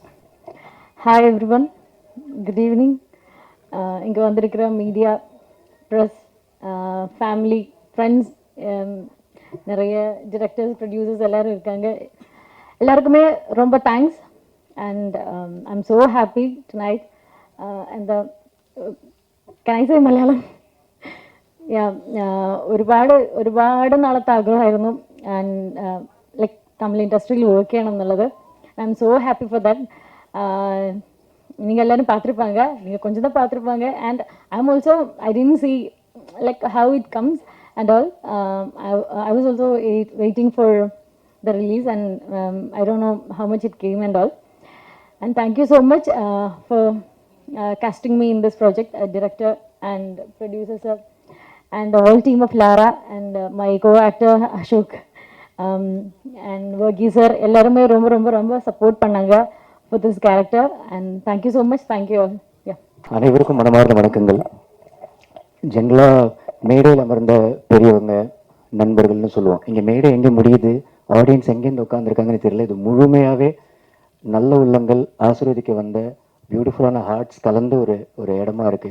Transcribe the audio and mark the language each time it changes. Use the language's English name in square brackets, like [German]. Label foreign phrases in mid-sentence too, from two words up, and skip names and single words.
[English] Hi everyone, good evening. [Tamil] இங்கே வந்திருக்கிற [English] media, press, family, friends, [Tamil] நிறைய [English] directors, producers [Tamil] எல்லோரும் இருக்காங்க. எல்லாருக்குமே ரொம்ப தேங்க்ஸ். [English] and I'm so happy tonight. [Malayalam] എന്താ കനൈസ മലയാളം ഒരുപാട് നാളത്തെ ആഗ്രഹമായിരുന്നു [English] and like [Malayalam] തമിഴ് ഇൻഡസ്ട്രിയിൽ [English] വർക്ക് ചെയ്യണം [Malayalam] എന്നുള്ളത്. [English] I am so happy for that. [Tamil] நீங்கள் எல்லோரும் பார்த்துருப்பாங்க, நீங்கள் கொஞ்சம் தான் பார்த்துருப்பாங்க. [English] And I am also I didn't see like how it comes and all. I was also waiting for the release and I don't know how much it came and all. And thank you so much for casting me in this project, director and producer sir, and the whole team of Lara, and my co-actor Ashok, and Varghese sir. [Tamil] எல்லாருமே ரொம்ப ரொம்ப ரொம்ப சப்போர்ட் பண்ணாங்க [English] for this character, and thank you so much. Thank you all. Yeah. [Tamil] அனைவருக்கும் மனமார்ந்த வணக்கங்கள். ஜென்ரலாக மேடையில் அமர்ந்த பெரியவங்க, நண்பர்கள்னு சொல்லுவோம். இங்கே மேடை எங்கே முடியுது, ஆடியன்ஸ் எங்கேருந்து உட்காந்துருக்காங்கன்னு தெரியல. இது முழுமையாகவே நல்ல உள்ளங்கள் ஆசீர்வதிக்க வந்த [English] beautifulலான hearts [Tamil] கலந்து ஒரு இடமா இருக்குது.